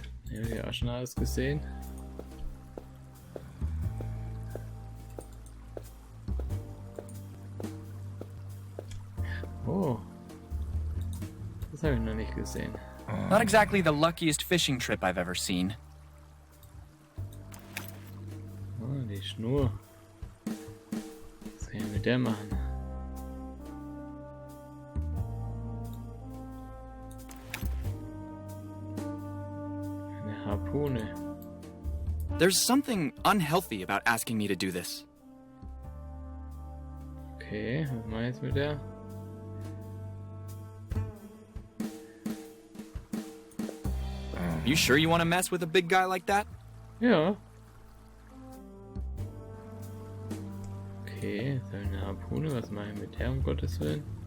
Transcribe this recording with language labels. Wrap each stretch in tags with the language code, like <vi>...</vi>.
<de>Ja, hab ich auch schon alles gesehen. Oh, das habe ich noch nicht gesehen.</de> <en>Not exactly the luckiest fishing trip I've ever seen.</en> <de>Oh, die Schnur. Was kann ich mit der machen? Eine Harpune.</de> <en>There's something unhealthy about asking me to do this.</en> <de>Okay, was mache ich jetzt mit der?</de> <en>You sure you want to mess with a big guy like that?</en> <de>Ja. Okay, jetzt habe ich eine Harpune. Was mache ich mit der, um Gottes Willen?</de>